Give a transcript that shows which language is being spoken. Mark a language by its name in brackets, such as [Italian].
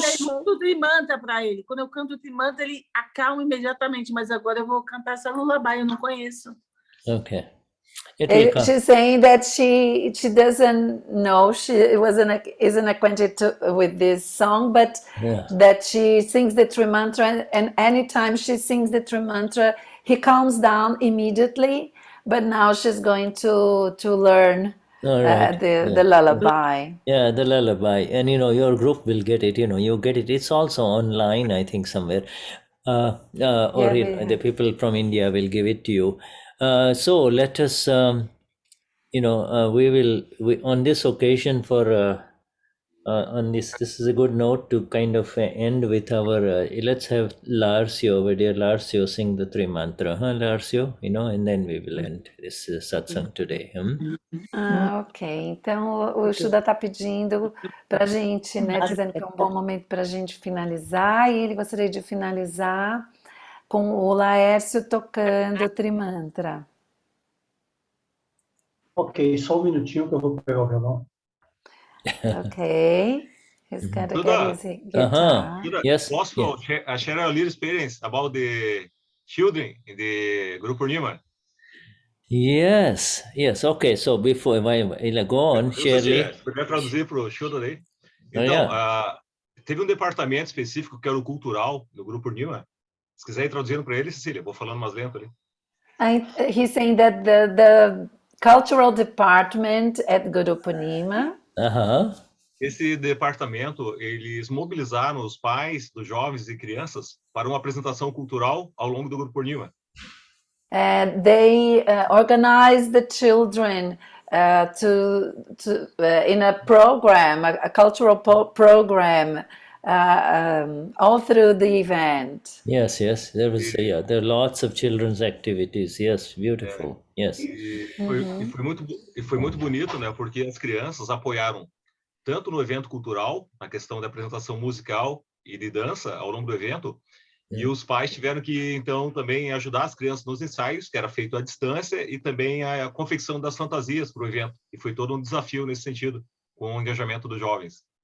[Portuguese] canto Trimanta para ele. Quando eu canto Trimanta, ele acalma imediatamente. Mas agora eu vou cantar essa lullaby, eu não conheço. [English] Okay. She's saying that she doesn't know, she isn't acquainted with this song, but that she sings the Trimantra, and anytime she sings the Trimantra, he calms down immediately. But now she's going to learn the lullaby. Yeah, the lullaby, and your group will get it. You get it. It's also online, I think, somewhere, or the people from India will give it to you. So let us, we on this occasion on this is a good note to kind of end with our, let's have Larsio, our dear Larsio, sing the three mantra, Larsio, and then we will end this satsang today. Ok. [Portuguese] Então o Shuddha está pedindo para a gente, né, dizendo que é um bom momento para a gente finalizar, e ele gostaria de finalizar com o Laércio tocando o Trimantra. Ok, só um minutinho que eu vou pegar o violão. [English] Ok. He's got to get his guitar. Yes. Also, share a little experience about the children in the Guru Purnima. Yes. Okay, so before I go on, Shirley. [Portuguese] Se puder traduzir para o Shuddha aí. Então, teve um departamento específico que era o cultural do Guru Purnima. Se quiser ir traduzindo para ele, Cecília, vou falando mais lento ali. [English] He's saying that the cultural department at Guru Purnima. [Portuguese] Esse departamento, eles mobilizaram os pais dos jovens e crianças para uma apresentação cultural ao longo do Guru Purnima. [English] They organized the children in a program, a cultural program, all through the event. Yes. There was there are lots of children's activities. Yes, beautiful. Yes. [Portuguese] E foi muito bonito, né? Porque as crianças apoiaram tanto no evento cultural, na questão da apresentação musical e de dança ao longo do evento, e os pais tiveram que, então, também ajudar as crianças nos ensaios, que era feito à distância, e também a confecção das fantasias para o evento. E foi todo um desafio nesse sentido, com o engajamento dos jovens.